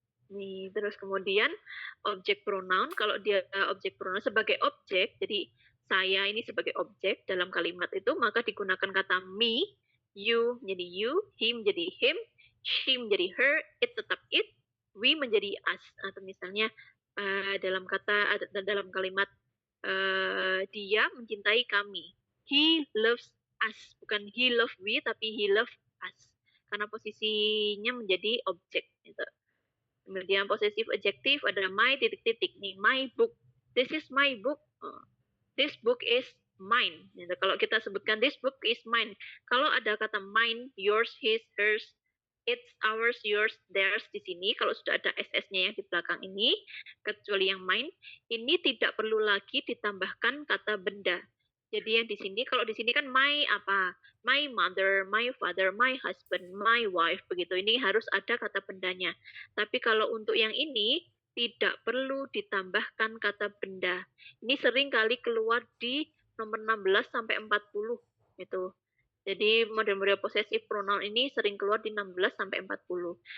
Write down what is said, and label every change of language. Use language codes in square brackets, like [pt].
[id] Nih, terus kemudian objek pronoun, kalau dia objek pronoun sebagai objek, jadi saya ini sebagai objek dalam kalimat itu, maka digunakan kata me, you menjadi you, him menjadi him, she menjadi her, it tetap it, we menjadi us. Atau misalnya dalam kalimat dia mencintai kami. [en] He loves us, bukan he love we, tapi he love us. [id] Karena posisinya menjadi objek. Gitu. Kemudian [en] possessive adjective ada my titik-titik nih, my book. This is my book. This book is mine. [id] Gitu. Kalau kita sebutkan [en] this book is mine. [id] Kalau ada kata mine, yours, his, hers, it's, ours, yours, theirs di sini, kalau sudah ada ss-nya yang di belakang ini, kecuali yang mine, ini tidak perlu lagi ditambahkan kata benda. Jadi yang di sini, kalau di sini kan my apa? [en] My mother, my father, my husband, my wife, begitu. [id] Ini harus ada kata bendanya. Tapi kalau untuk yang ini, tidak perlu ditambahkan kata benda. Ini sering kali keluar di nomor 16 sampai 40 gitu. Jadi model-model possessive pronoun ini sering keluar di 16 sampai 40.